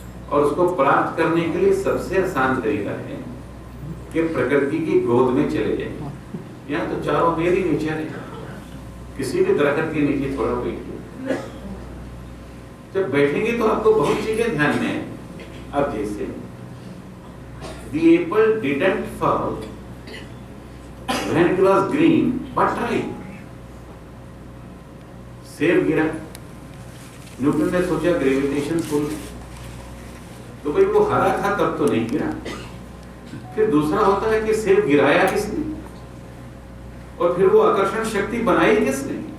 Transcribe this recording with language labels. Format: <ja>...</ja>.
<hi>और उसको प्राप्त करने के लिए सबसे आसान तरीका है कि प्रकृति की गोद में चले जाएं। यहाँ तो चारों मेरी नेचर है, किसी भी दरख्त के नीचे थोड़ा बैठिए। जब बैठेंगे तो आपको बहुत चीजें ध्यान में है। अब जैसे</hi> <en>the apple didn't fall when it was green but ripe.</en> <hi>सेब गिरा, न्यूटन ने सोचा ग्रेविटेशन पुल, तो भाई वो हरा था तब तो नहीं गिरा। फिर दूसरा होता है कि सेब गिराया किसने और फिर वो आकर्षण शक्ति बनाई किसने।</hi>